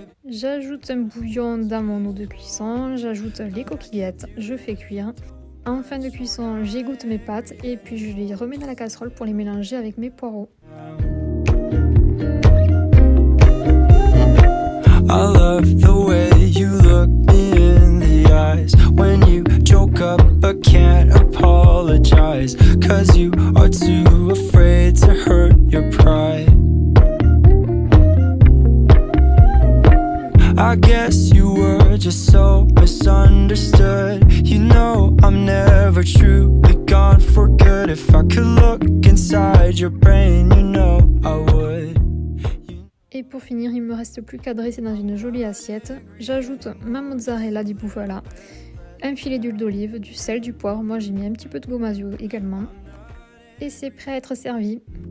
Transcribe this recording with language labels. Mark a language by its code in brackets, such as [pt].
[fr] J'ajoute un bouillon dans mon eau de cuisson, j'ajoute les coquillettes, je fais cuire. En fin de cuisson, j'égoutte mes pâtes et puis je les remets dans la casserole pour les mélanger avec mes poireaux. [en] I love the way you look me in the eyes when you joke up but can't apologize, 'cause you are too afraid to hurt your pride. I guess you were just so misunderstood. You know I'm never truly gone for good. If I could look inside your brain, you know I would. [fr] Et pour finir, il me reste plus qu'à dresser dans une jolie assiette. J'ajoute ma mozzarella di bufala, un filet d'huile d'olive, du sel, du poivre. Moi j'ai mis un petit peu de gomasio également. Et c'est prêt à être servi.